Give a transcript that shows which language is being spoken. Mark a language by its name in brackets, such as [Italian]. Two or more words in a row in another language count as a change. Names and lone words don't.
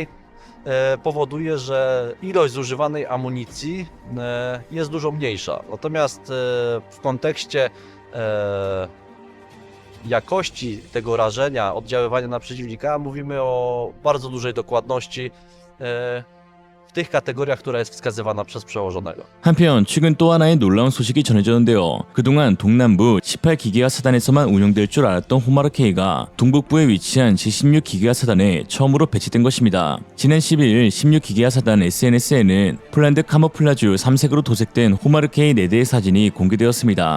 [Polish] Powoduje, że ilość zużywanej amunicji jest dużo mniejsza. Natomiast w kontekście jakości tego rażenia, oddziaływania na przeciwnika, mówimy o bardzo dużej dokładności w tych kategoriach, która jest wskazywana przez przełożonego. [Korean] 한편 최근 또 하나의 놀라운 소식이 전해졌는데요. 그동안 동남부 18기계화 사단에서만 운용될 줄 알았던 호마르K가 동북부에 위치한 제16기계화 사단에 처음으로 배치된 것입니다. 지난 12일 16기계화 사단 SNS에는 폴란드 카모플라주 3색으로 도색된 호마르K 4대의 사진이 공개되었습니다.